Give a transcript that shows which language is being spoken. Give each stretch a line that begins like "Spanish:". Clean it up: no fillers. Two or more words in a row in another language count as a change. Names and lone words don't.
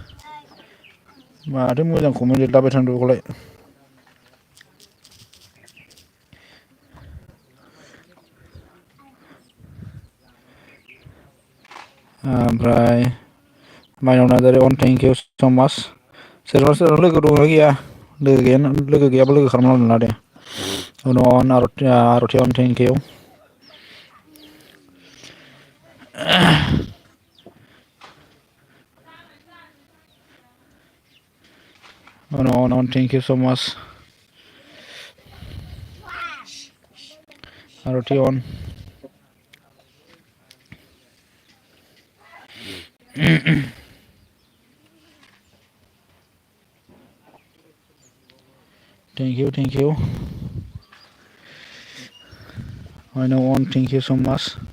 Bodo: माथो मोजां कमेन्ट लिरलाबाय थांदों बेखौलाय ओमफ्राय माइनाव नार्जारि
English: on thank you so much
Bodo: सोरबा सोरबा लोगो दंना गैया लोगो गैयाबा लोगो खालामना ला दे उनाव अन आरति
English: on thank you on thank you so much Aroti on thank you I know on thank you so much